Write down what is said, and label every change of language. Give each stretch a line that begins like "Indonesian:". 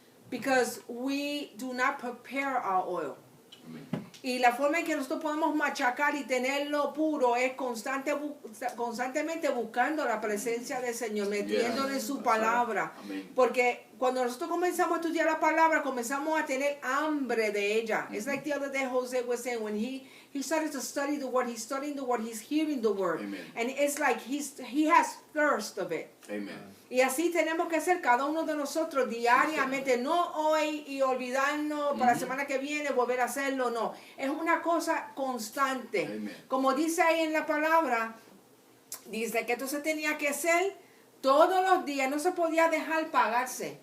English: because we do not prepare our oil.
Spanish: Amén. Y la forma en que nosotros podemos machacar y tenerlo puro es constantemente buscando la presencia del Señor, metiéndole en su
English: That's
Spanish: palabra.
English: right.
Spanish: Amén. Porque cuando nosotros comenzamos a estudiar la palabra, comenzamos a tener hambre de ella.
English: It's like the other day Jose was saying, when he started to study the word, he's studying the word, he's hearing the word. Amen. And it's like he has thirst of it. Amen.
Spanish: Y así tenemos que ser cada uno de nosotros diariamente, no hoy y olvidarnos para la semana que viene volver a hacerlo, no. Es una cosa constante.
English: Amen.
Spanish: Como dice ahí en la palabra, dice que esto se tenía que hacer todos los días, no se podía dejar pagarse.